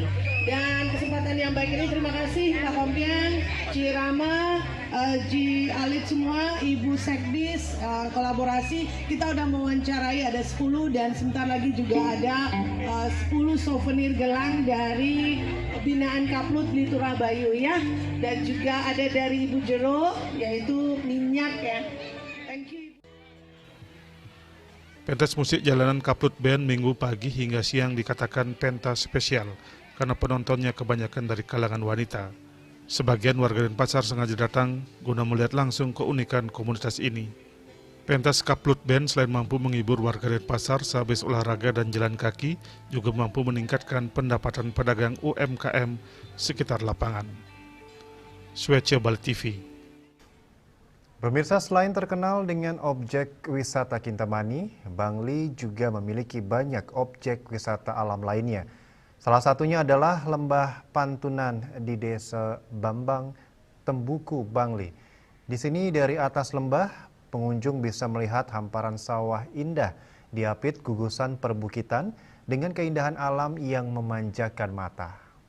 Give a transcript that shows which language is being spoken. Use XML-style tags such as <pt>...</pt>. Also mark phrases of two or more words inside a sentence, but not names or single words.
<id>Dan kesempatan yang baik ini terima kasih Pak Kompian, Ci Rama, Ji Alit semua, Ibu Sekdis, kolaborasi. Kita udah mewawancarai ada 10 dan sebentar lagi juga ada 10 souvenir gelang dari binaan Kaplut di Turabayu ya. Dan juga ada dari Ibu Jero yaitu minyak ya.</id> <en>Thank you.</en> <id>Pentas musik jalanan Kaplut Band minggu pagi hingga siang dikatakan pentas spesial karena penontonnya kebanyakan dari kalangan wanita. Sebagian warga Denpasar sengaja datang guna melihat langsung keunikan komunitas ini. Pentas Kaplut Band selain mampu menghibur warga Denpasar sehabis olahraga dan jalan kaki, juga mampu meningkatkan pendapatan pedagang UMKM sekitar lapangan. Swece Bali TV. Pemirsa, selain terkenal dengan objek wisata Kintamani, Bangli juga memiliki banyak objek wisata alam lainnya. Salah satunya adalah Lembah Pantunan di Desa Bambang, Tembuku, Bangli. Di sini dari atas lembah, pengunjung bisa melihat hamparan sawah indah diapit gugusan perbukitan dengan keindahan alam yang memanjakan mata.</id>